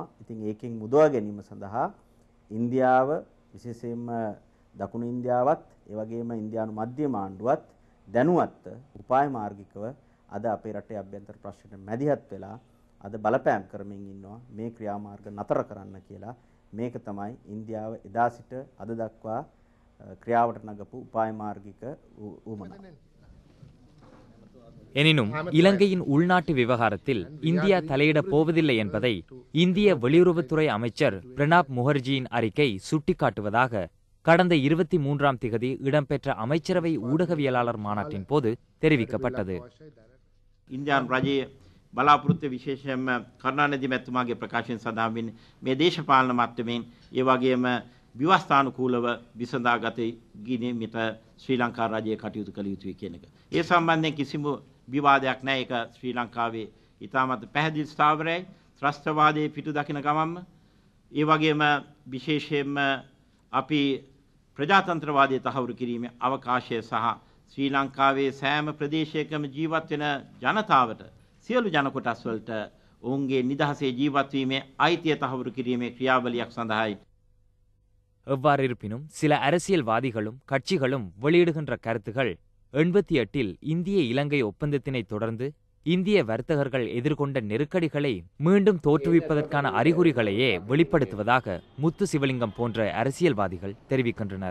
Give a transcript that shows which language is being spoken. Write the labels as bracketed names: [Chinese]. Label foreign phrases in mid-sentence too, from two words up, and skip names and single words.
[Sinhala] ඉතින් ඒකෙන් මුදවා ගැනීම සඳහා ඉන්දියාව විශේෂයෙන්ම දකුණු ඉන්දියාවත් ඒ වගේම ඉන්දියානු මධ්‍යම ආණ්ඩුවත් දැනුවත් උපාය මාර්ගිකව අද අපේ රටේ අභ්‍යන්තර ප්‍රශ්නට මැදිහත් වෙලා අද බලපෑම් කරමින් ඉන්නවා මේ ක්‍රියාමාර්ග නතර කරන්න කියලා. මේක තමයි ඉන්දියාව එදා සිට අද දක්වා ක්‍රියාවට නගපු උපාය මාර්ගික උවමන. [Tamil] எனினும் இலங்கையின் உள்நாட்டு விவகாரத்தில் இந்தியா தலையிடப் போவதில்லை என்பதை இந்திய வெளியுறவுத்துறை அமைச்சர் பிரணாப் முகர்ஜியின் அறிக்கை சுட்டிக்காட்டுவதாக கடந்த 23ஆம் திகதி இடம்பெற்ற அமைச்சரவை ஊடகவியலாளர் மாநாட்டின் போது தெரிவிக்கப்பட்டது. [Sinhala] ඉන්දියානු රජයේ බලාපොරොත්තු විශේෂයෙන්ම කරුණානිධි මැතිතුමාගේ ප්‍රකාශයෙන් සඳහන් වෙන්නේ මේ දේශපාලන මට්ටමින් ඒ වගේම ව්‍යවස්ථානුකූලව විසඳාගත ගිනීමට ශ්‍රී ලංකා රජය කටයුතු කළ යුතුයි කියන එක. ඒ සම්බන්ධයෙන් කිසිම විවාදයක් නැහැ. ඒක ශ්‍රී ලංකාවේ ඉතාමත් පැහැදිලි ස්ථාවරයි. ත්‍රස්තවාදයේ පිටු දකින ගමන්ම ඒ වගේම විශේෂයෙන්ම අපි ප්‍රජාතන්ත්‍රවාදයේ තහවුරු කිරීමේ අවකාශය සහ ශ්‍රී ලංකාවේ සෑම ප්‍රදේශයකම ජීවත් වෙන ජනතාවට සියලු ජන කොටස් වලට ඔවුන්ගේ නිදහසේ ජීවත් වීමේ අයිතිය තහවුරු කිරීමේ ක්‍රියාවලියක් සඳහායි. [Tamil] எவ்வாறு இருப்பினும் சில அரசியல்வாதிகளும் கட்சிகளும் வெளியிடுகின்ற கருத்துகள் 88இல் இந்திய இலங்கை ஒப்பந்தத்தினை தொடர்ந்து இந்திய வர்த்தகர்கள் எதிர்கொண்ட நெருக்கடிகளை மீண்டும் தோற்றுவிப்பதற்கான அறிகுறிகளையே வெளிப்படுத்துவதாக முத்து சிவலிங்கம் போன்ற அரசியல்வாதிகள் தெரிவிக்கின்றனர்.